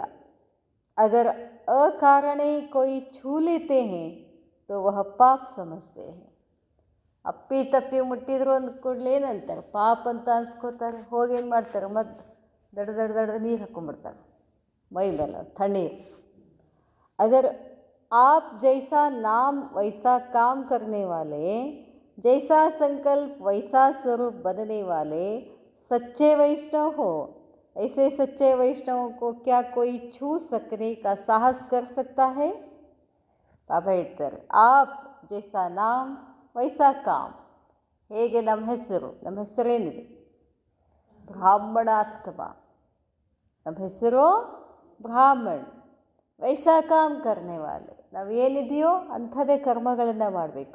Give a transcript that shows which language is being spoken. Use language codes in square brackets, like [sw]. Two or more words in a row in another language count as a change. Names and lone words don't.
[hi] अगर अकारण कोई छू लेते हैं तो वह पाप समझते हैं. [kn] ಅಪ್ಪಿ ತಪ್ಪಿ ಮುಟ್ಟಿದ್ರು ಅಂದ ಕೂಡಲೇ ಏನಂತಾರೆ, ಪಾಪ ಅಂತ ಅನ್ಸ್ಕೋತಾರೆ. ಹೋಗಿ ಏನು ಮಾಡ್ತಾರೆ, ಮತ್ತು ದಡ ನೀರು ಹಾಕ್ಕೊಂಡ್ಬಿಡ್ತಾರೆ ಮೈ ಮೇಲೆ, ತಣ್ಣೀರು. [hi] ಅಗರ್ आप जैसा नाम वैसा काम करने वाले, जैसा संकल्प वैसा स्वरूप बनने वाले सच्चे वैष्णव हो, ऐसे सच्चे वैष्णवों को क्या कोई छू सकने का साहस कर सकता है? [kn] ಬಾಬಾ ಹೇಳ್ತಾರೆ, [hi] आप जैसा नाम वैसा काम. [kn] ಹೇಗೆ ನಮ್ಮ ಹೆಸರೇನಿದೆ ಬ್ರಾಹ್ಮಣಾತ್ಮ, ನಮ್ಮ ಹೆಸರು ಬ್ರಾಹ್ಮಣ್. [hi] वैसा काम करने वाले, [kn] ನಾವು ಏನಿದೆಯೋ ಅಂಥದೇ ಕರ್ಮಗಳನ್ನು ಮಾಡಬೇಕು.